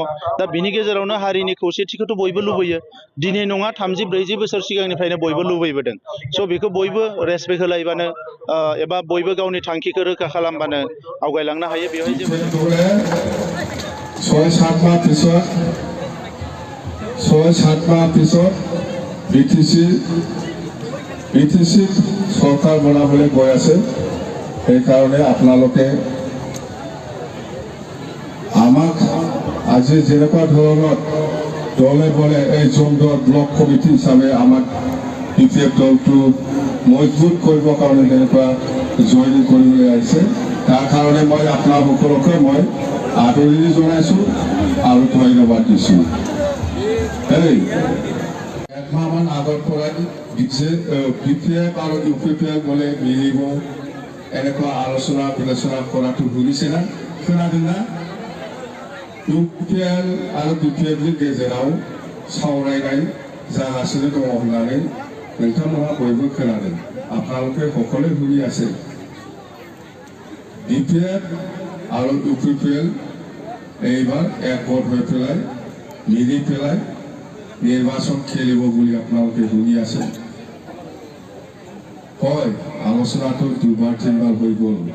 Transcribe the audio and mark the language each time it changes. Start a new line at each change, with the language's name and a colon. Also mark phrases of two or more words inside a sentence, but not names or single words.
Bodo: दा बिनि गेजेरावनो हारिनि खौसेथिखौथ' बयबो लुबैयो। दिनै नङा, 30-40 बोसोर सिगांनिफ्रायनो बयबो लुबैबोदों। स' बेखौ बयबो रेसपेक्ट होलायबानो एबा बयबो गावनि थांखिखौ रोखा खालामबानो आवगायलांनो हायो। बेवहाय जेबो
Assamese: 6-7 माह পিছত বিটিসি সরকার বনাবলৈ গৈ আছে। সেইকাৰণে আপোনালোকে আমাক আজি যেনেকুৱা ধৰণৰ দলে বলে এই জোনদৰ
English: block committee
Assamese: হিচাপে আমাক ইউপিএফ দলটো মজবুত কৰিবৰ কাৰণে যেনেকুৱা জইনিং কৰিবলৈ আহিছে, তাৰ কাৰণে মই আপোনালোককে মই আদৰণি জনাইছোঁ আৰু ধন্যবাদ দিছোঁ। একমাহমান আগৰ পৰাই বিপিএফ আৰু ইউপিপিএল বোলে মিলিব এনেকুৱা আলোচনা বিবেচনা কৰাটো শুনিছে না,
Bodo: खोनादों ना? ইউপিপিএল আৰু বিপিএফनि गेजेराव सावरायनाय जागासिनो दङ होननानै नोंथांमोनहा बयबो खोनादों।
Assamese: আপোনালোকে সকলোৱে শুনি আছে। বিপিএফ আৰু ইউপিপিএল এইবাৰ একগোট হৈ পেলাই মিলি পেলাই নিৰ্বাচন খেলিব বুলি আপোনালোকে শুনি আছে। হয়, আলোচনাটো 2-3 হৈ গ'ল।